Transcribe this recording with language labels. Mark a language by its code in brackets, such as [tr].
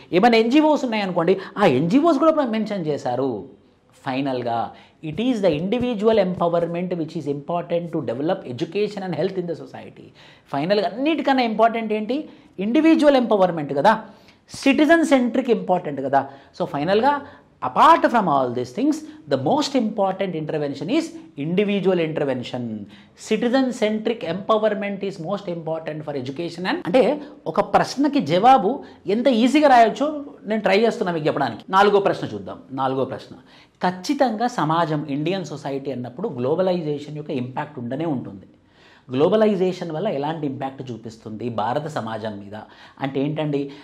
[te] ఏమైనా ఎన్జిఓస్ ఉన్నాయనుకోండి, ఆ ఎన్జిఓస్ కూడా మెన్షన్ చేశారు. [en] ఫైనల్గా it is the individual empowerment which is important to develop education and health in the society. [te] ఫైనల్గా అన్నిటికన్నా ఇంపార్టెంట్ ఏంటి? ఇండివిజువల్ ఎంపవర్మెంట్ కదా, సిటిజన్ సెంట్రిక్ ఇంపార్టెంట్ కదా. [en] So ఫైనల్గా apart from all these things, the most important intervention is individual intervention. Citizen centric empowerment is most important for education. [te] And అంటే ఒక ప్రశ్నకి జవాబు ఎంత ఈజీగా రాయొచ్చో నేను ట్రై చేస్తున్నా మీకు చెప్పడానికి. 4వ ప్రశ్న చూద్దాం. 4వ ప్రశ్న, ఖచ్చితంగా సమాజం, ఇండియన్ సొసైటీ అన్నప్పుడు గ్లోబలైజేషన్ యొక్క ఇంపాక్ట్ ఉండనే ఉంటుంది. గ్లోబలైజేషన్ వల్ల ఎలాంటి ఇంపాక్ట్ చూపిస్తుంది భారత సమాజం మీద అంటే ఏంటండి?